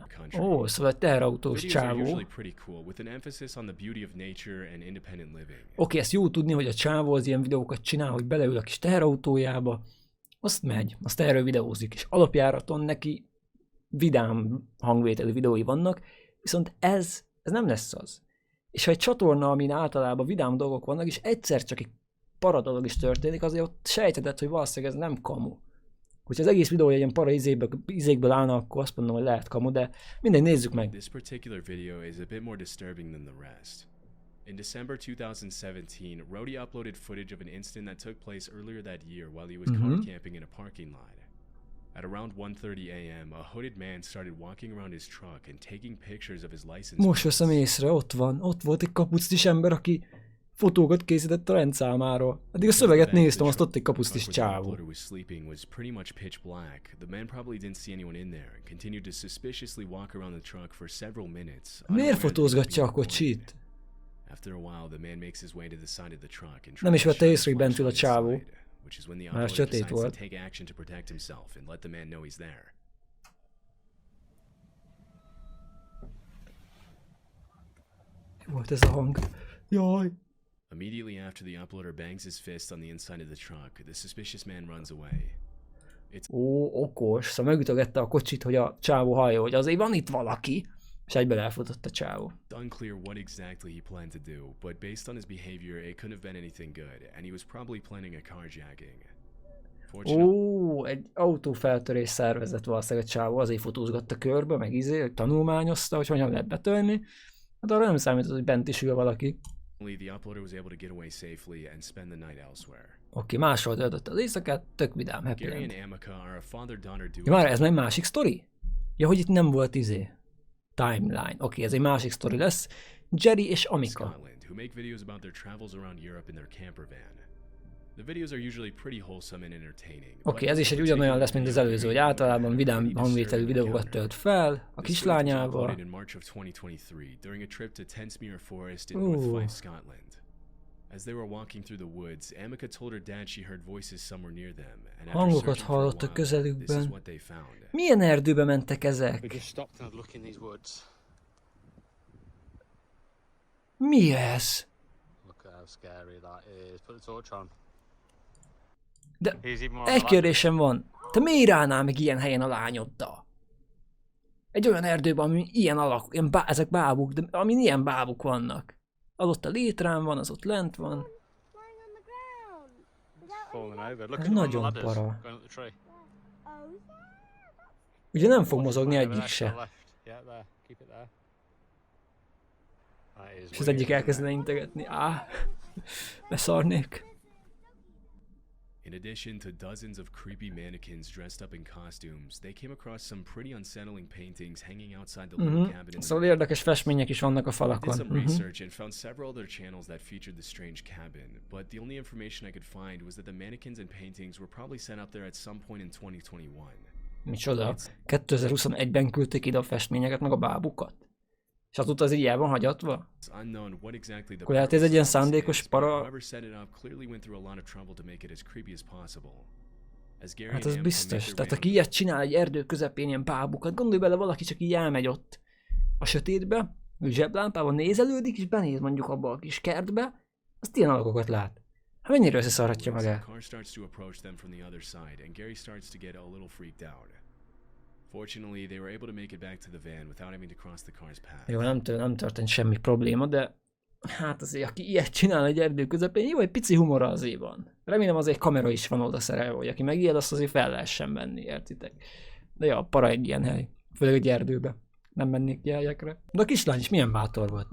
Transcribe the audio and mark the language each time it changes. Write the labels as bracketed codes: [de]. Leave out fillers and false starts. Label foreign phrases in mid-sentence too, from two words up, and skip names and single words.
[hu] Ó, szóval egy teherautós csávó. Oké, ezt jó tudni, hogy a csávó az ilyen videókat csinál, hogy beleül a kis teherautójába, azt megy, azt erről videózik, és alapjáraton neki vidám hangvételű videói vannak, viszont ez nem lesz az. És ha egy csatorna, amin általában vidám dolgok vannak, és egyszer csak egy para dolog is történik, azért ott sejtetett, hogy valószínűleg ez nem kamu. Hogyha az egész videó egy ilyen para izékből állna, akkor azt mondom, hogy lehet kamu, de mindegy, nézzük meg. [en] This particular video is a bit more disturbing than the rest. In December 2017, Rody uploaded footage of an incident that took place earlier that year while he was car camping in a parking lot. At around 1:30 a.m., a hooded man started walking around his truck and taking pictures of his license. [hu] Most veszem észre, ott volt egy kapucnis ember, aki fotókat készített a rendszámáról. Addig a szöveget néztem, azt ott egy kapucnis csávó. Miért fotózgatja a kocsit? Nem is vette észre, hogy bent ül a csávó. Már sötét volt. Mi volt ez a hang? Jaj! [en] Immediately after the uploader bangs his fist on the inside of the truck, the suspicious man runs away. [hu] Ó, okos, szóval megütögette a kocsit, hogy a csávó hallja, hogy azért van itt valaki, és egyből elfutott a csávó. [en] It's unclear what exactly he planned to do, but based on his behavior, it couldn't have been anything good, and he was probably planning a carjacking. [hu] Ó, egy autófeltörés szervezett valószínűleg a csávó, azért fotózgatta körbe, meg hogy tanulmányozta, hogy hogyan lehet betörni. Hát arra nem számított, hogy bent is ül valaki. [en] The uploader was able to get away safely and spend the night elsewhere. [hu] Oké, máshol töltötte az éjszakát, tök vidám, [en] happy Gary end. and Amica are a father-daughter duo. [hu] Ja, már ez meg másik sztori? Ja, hogy itt nem volt timeline. Oké, ez egy másik sztori lesz. Jerry és Amica. [en] Scotland, who make videos about their travels around Europe in their camper van. The videos are usually pretty wholesome and entertaining. [hu] Oké, ez is egy ugyanolyan lesz, mint az előző, hogy általában vidám hangvételű videókat tölt fel a kislányával. [en] In March of 2023 during a trip to Tensmere Forest in North Fife, Scotland. As they were walking through the woods, Amica told her dad she heard voices somewhere near them, and after [hu] Hangokat [en] searching for a [hu] hallott a [en] while, this is [hu] közelükben. [en] what they found. [hu] Milyen erdőbe mentek [en] We [hu] ezek? [en] just stopped and had a look in these woods. [hu] Mi ez? [en] Look at how scary that is. Put the torch on. [hu] De [en] He's even more [hu] egy kérdésem van. Te miért állnál meg ilyen helyen a lányoddal? Egy olyan erdőben, ami ilyen alak, ezek bábuk, de amin ilyen bábuk vannak. Az ott a létrán van, az ott lent van. [en] falling over. Look [hu] Ez [en] at them on the [hu] nagyon [en] ladders [hu] para. [en] going up the tree. [hu] Ugye nem fog mozogni [en] Over [hu] egyik [en] there to the [hu] se. [en] left. Yeah, there. Keep it there. That is [hu] És az [en] weird, [hu] egyik [en] isn't it? [hu] elkezdene integetni. Beszarnék. [en] In addition to dozens of creepy mannequins dressed up in costumes, they came across some pretty unsettling paintings hanging outside the little cabin in the [hu] Szóval érdekes festmények is vannak a [en] I did [hu] falakon. [en] some research and found several other channels that featured the strange cabin, but the only information I could find was that the mannequins and paintings were probably sent up there at some point in 2021. [hu] Micsoda? 2021-ben küldték ide a festményeket, meg a bábukat? És azóta az így el van hagyatva? [en] It's unknown what exactly the [hu] Akkor lehet ez egy ilyen [en] purpose of this [hu] szándékos [en] is, but [hu] para... [en] whoever set it up clearly went through a lot of trouble to make it as creepy as possible. As Gary [hu] Hát [en] and [hu] az [en] Amica [hu] biztos. [en] make [hu] Tehát [en] their [hu] aki [en] way [hu] ilyet csinál egy erdő közepén, ilyen bábukat, gondolj bele, valaki csak így elmegy ott a sötétbe, ő zseblámpával nézelődik, és benéz mondjuk abba a kis kertbe, azt ilyen alakokat lát. Hát mennyire összeszarhatja [en] once [hu] magát? [en] the car starts to approach them from the other side, and Gary starts to get a little freaked out. Fortunately, they were able to make it back to the van without having to cross the car's path. [hu] Jó, nem történt semmi probléma, de hát azért, aki ilyet csinál egy erdő közepén, jó, egy pici humora azért van. Remélem azért kamera is van oda szerelve, hogy aki megijed, azt azért fel lehessen venni, értitek? De ja, para egy ilyen hely. Főleg egy erdőbe. Nem mennék ki helyekre. De a kislány is milyen bátor volt.